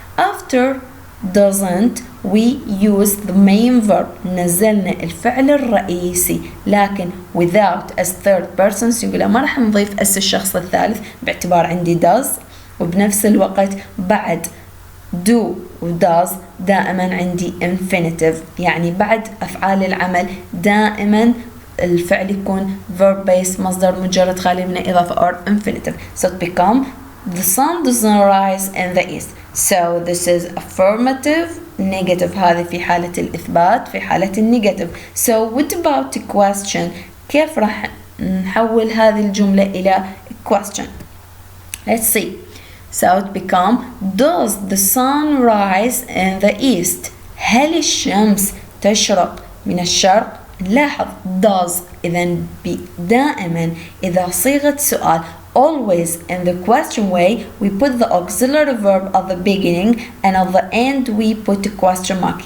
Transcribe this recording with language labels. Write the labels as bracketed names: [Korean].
[English] after doesn't we use the main verb، [Arabic] نزلنا الفعل الرئيسي، لكن without as third person singular ما راح نضيف as الشخص الثالث باعتبار عندي does، وبنفس الوقت بعد do و does دائما عندي infinitive، يعني بعد أفعال العمل دائما الفعل يكون [English] verb based [Arabic] مصدر مجرد خالي من إضافة or infinitive. [English] so it become the sun doesn't rise in the east. so this is affirmative. [Arabic] negative هذه في حالة الإثبات. في حالة النيجاتيف [English] so what about a question؟ [Arabic] كيف راح نحول هذه الجملة إلى question؟ [English] let's see. so it become does the sun rise in the east؟ [Arabic] هل الشمس تشرق من الشرق؟ لاحظ does إذا دائما إذا صيغة سؤال [English] always in the question way we put the auxiliary verb at the beginning and at the end we put a question mark.